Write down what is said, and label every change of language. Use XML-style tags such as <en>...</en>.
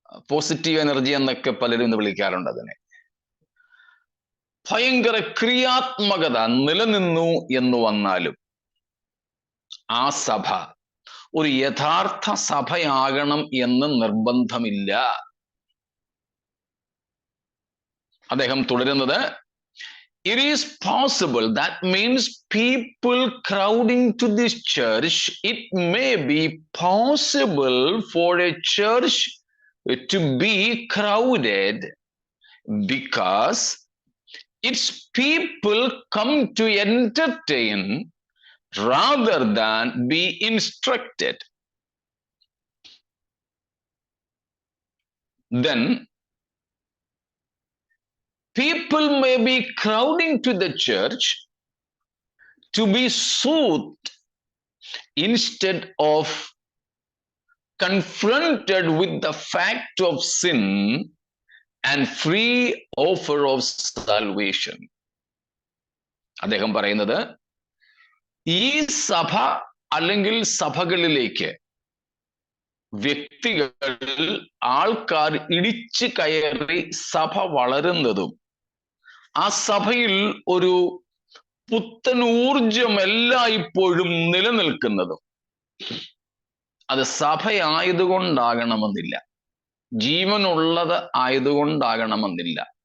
<ml>Positive energy എന്നൊക്കെ പലരും ഇന്ന് വിളിക്കാറുണ്ട് അതിനെ, ഭയങ്കര ക്രിയാത്മകത നിലനിന്നു എന്ന് വന്നാലും ആ സഭ ഒരു യഥാർത്ഥ സഭയാകണം എന്ന് നിർബന്ധമില്ല. അദ്ദേഹം തുടരുന്നത്,</ml> <en>it is possible, that means people crowding to this church, it may be possible for a church to be crowded because its people come to entertain rather than be instructed. Then people may be crowding to the church to be soothed instead of confronted with the fact of sin and free offer of salvation.</en> <ml>അദ്ദേഹം പറയുന്നത്, ഈ സഭ അല്ലെങ്കിൽ സഭകളിലേക്ക് വ്യക്തികൾ, ആൾക്കാർ ഇടിച്ചു കയറി സഭ വളരുന്നതും ആ സഭയിൽ ഒരു പുത്തൻ ഊർജം എല്ലായ്പ്പോഴും നിലനിൽക്കുന്നതും അത് സഭയായതുകൊണ്ടാകണമെന്നില്ല, ജീവനുള്ളത് ആയതുകൊണ്ടാകണമെന്നില്ല.</ml>